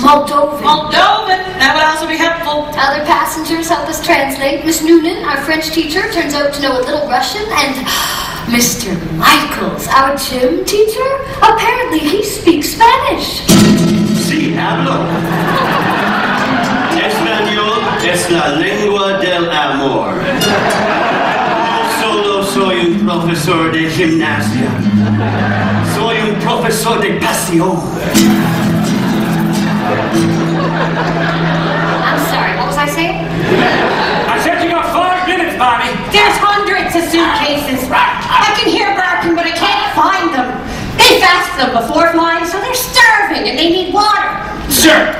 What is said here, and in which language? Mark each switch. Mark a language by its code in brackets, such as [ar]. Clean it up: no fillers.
[en] Moldovan. Moldovan. That would also be helpful. Other passengers help us translate. Miss Noonan, our French teacher, turns out to know a little Russian, and Mr. Michaels, our gym teacher, apparently he speaks Spanish. [es] Si hablo. Español es la lengua del amor. No solo soy un profesor de gimnasia. Soy un profesor de pasión. [en] I'm sorry, what was I saying? I said you got 5 minutes, Bonnie. There's hundreds of suitcases. I can hear barking, but I can't find them. They fast them before flying, so they're starving and they need water. Sir!